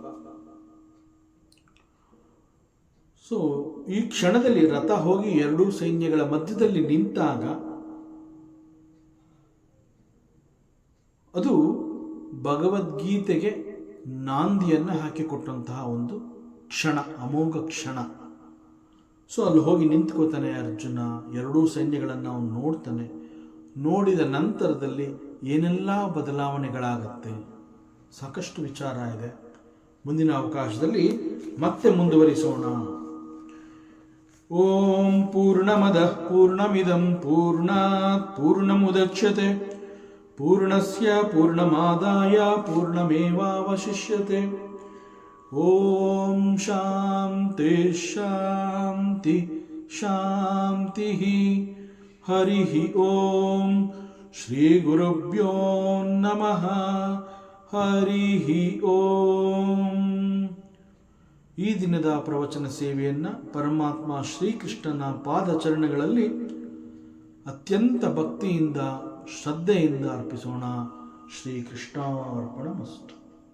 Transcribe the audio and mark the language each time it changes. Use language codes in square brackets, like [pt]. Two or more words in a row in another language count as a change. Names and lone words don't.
[kn] ಸೊ ಈ ಕ್ಷಣದಲ್ಲಿ ರಥ ಹೋಗಿ ಎರಡೂ ಸೈನ್ಯಗಳ ಮಧ್ಯದಲ್ಲಿ ನಿಂತಾಗ ಅದು ಭಗವದ್ಗೀತೆಗೆ ನಾಂದಿಯನ್ನು ಹಾಕಿಕೊಟ್ಟಂತಹ ಒಂದು ಕ್ಷಣ, ಅಮೋಘ ಕ್ಷಣ. ಸೊ ಅಲ್ಲಿ ಹೋಗಿ ನಿಂತ್ಕೋತಾನೆ ಅರ್ಜುನ. ಎರಡೂ ಸೈನ್ಯಗಳನ್ನು ಅವನು ನೋಡ್ತಾನೆ. ನೋಡಿದ ನಂತರದಲ್ಲಿ ಏನೆಲ್ಲ ಬದಲಾವಣೆಗಳಾಗತ್ತೆ, ಸಾಕಷ್ಟು ವಿಚಾರ ಇದೆ. ಮುಂದಿನ ಅವಕಾಶದಲ್ಲಿ ಮತ್ತೆ ಮುಂದುವರಿಸೋಣ. [sa] ಓಂ ಪೂರ್ಣಮದಃ ಪೂರ್ಣಮಿದಂ ಪೂರ್ಣಾತ್ ಪೂರ್ಣಮುದಚ್ಯತೆ ಪೂರ್ಣಸ್ಯ ಪೂರ್ಣಮಾದಾಯ ಪೂರ್ಣಮೇವಾವಶಿಷ್ಯತೆ. ಓಂ ಶಾಂತಿ ಶಾಂತಿ ಶಾಂತಿ. ಹರಿ ಓಂ ಶ್ರೀ ಗುರುಭ್ಯೋ ನಮಃ. ಹರಿ ಓಂ. [kn] ಈ ದಿನದ ಪ್ರವಚನ ಸೇವೆಯನ್ನು ಪರಮಾತ್ಮ ಶ್ರೀಕೃಷ್ಣನ ಪಾದಚರಣಗಳಲ್ಲಿ ಅತ್ಯಂತ ಭಕ್ತಿಯಿಂದ ಶ್ರದ್ಧೆಯಿಂದ ಅರ್ಪಿಸೋಣ. [sa] ಶ್ರೀಕೃಷ್ಣಾರ್ಪಣಮಸ್ತು.